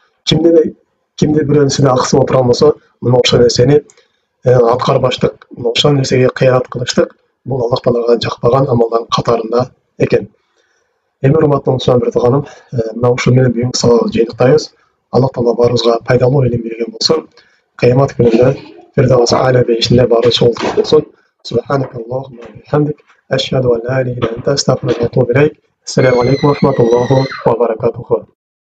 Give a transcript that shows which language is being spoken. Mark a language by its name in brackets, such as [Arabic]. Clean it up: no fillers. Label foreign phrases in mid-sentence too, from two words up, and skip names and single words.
[Kyrgyz] Кимде бирөөнүн акысы отурган болсо, мына ошол нерсени аткарбаштык, ошол нерсеге кыянат кылыштык. Бул Аллах Таалага жакпаган амалдардын катарында экен. Эми урматтуу мусулман бир тууганым, мына ушул менен бүгүнкү сабакты жыйынтыктайбыз. Аллах Таала баарыбызга пайдалуу илим берген болсун. Кыямат күнүндө Фирдавс а'ла бейишинде баарыбыз чогултуп болсун. [Arabic] سبحانك اللهم وبحمدك أشهد أن لا إله إلا أنت أستغفرك وأتوب إليك. السلام عليكم ورحمة الله وبركاته.